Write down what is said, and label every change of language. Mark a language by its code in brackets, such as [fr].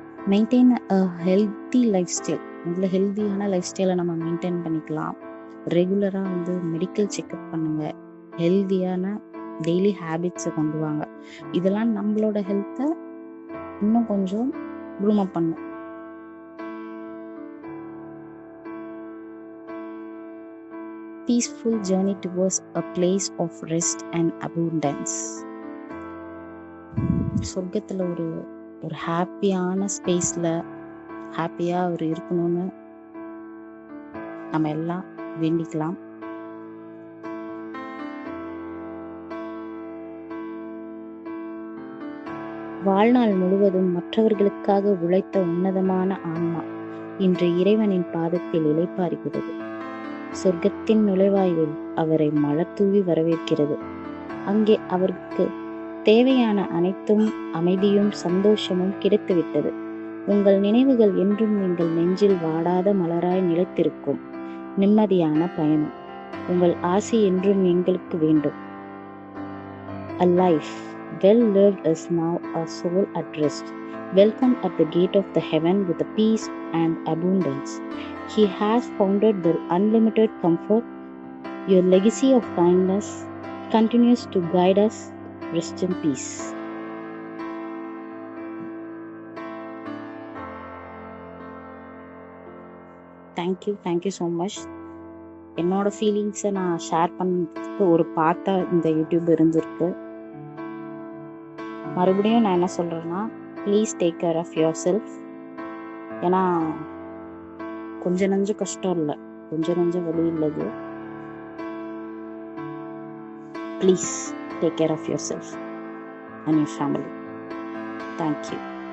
[en] Maintain a healthy lifestyle. [ta] முதல்ல ஹெல்த்தியான life ஸ்டைலை நம்ம மெயின்டைன் பண்ணிக்கலாம். ரெகுலராக வந்து மெடிக்கல் செக்கப் பண்ணுங்க. ஹெல்த்தியான டெய்லி ஹேபிட்ஸை கொண்டு வாங்க. இதெல்லாம் நம்மளோட ஹெல்த்தை இன்னும் கொஞ்சம் க்ரூம் பண்ணும். [en] Peaceful journey towards a place of rest and abundance. [ta] சொர்க்கத்தில் ஒரு ஹாப்பியான ஸ்பேஸில் ஹாப்பியாக அவர் இருக்கணும்னு நம்ம எல்லாம் வேண்டிக்கலாம். வாழ்நாள் முழுவதும் மற்றவர்களுக்காக உழைத்த உன்னதமான ஆன்மா இன்று இறைவனின் பாதத்தில் இளைப்பாறுகிறது. சொர்க்கத்தின் நுழைவாயில் அவரை மலர் தூவி வரவேற்கிறது. அங்கே அவருக்கு தேவையான அனைத்தும் அமைதியும் சந்தோஷமும் கிடைத்துவிட்டது. உங்கள் நினைவுகள் என்றும் எங்கள் நெஞ்சில் வாடாத மலராய் நிலைத்திருக்கும். நிம்மதியான பயணம். உங்கள் ஆசை என்றும் எங்களுக்கு வேண்டும். [en] A life well lived is now a soul at rest. Welcome at the gate of the heaven with the peace and abundance. He has founded the unlimited comfort. Your legacy of kindness continues to guide us. Rest in peace. Thank you so much. [ta] என்னோட ஃபீலிங்ஸை நான் share பண்ணுறதுக்கு ஒரு பார்த்தா இந்த YouTube இருந்திருக்கு. மறுபடியும் நான் என்ன சொல்கிறேன்னா, [en] Please take care of yourself. [ta] ஏன்னா கொஞ்சம் நஞ்சம் கஷ்டம் இல்லை, கொஞ்சம் நஞ்சம் வலி இல்லது. [en] Please take care of yourself and your family. Thank you.